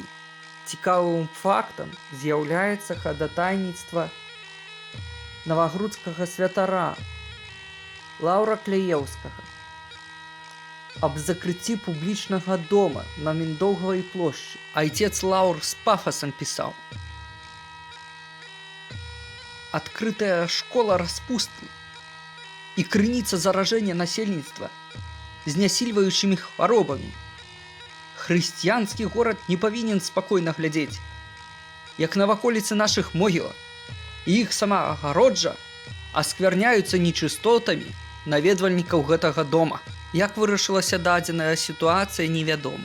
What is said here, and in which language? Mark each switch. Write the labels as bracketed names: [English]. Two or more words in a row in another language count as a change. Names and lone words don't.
[Belarusian] Цікавым фактам з'яўляецца хадатайніцтва навагрудскага святара Лаўра Кляеўскага аб закрыцці публічнага дома на Міндоўгавай плошчы. Айцец Лаўр з пафасам пісаў: [Russian] «Открытая школа распусты и крыница заражения насельництва с нясильвающими хворобами. [Belarusian] Хрысціянскі горад не павінен спакойна глядзець, як наваколіцы нашых могілак і іх сама агароджа асквярняюцца нечыстотамі наведвальнікаў гэтага дома». Як вырашылася дадзеная сітуацыя, невядома.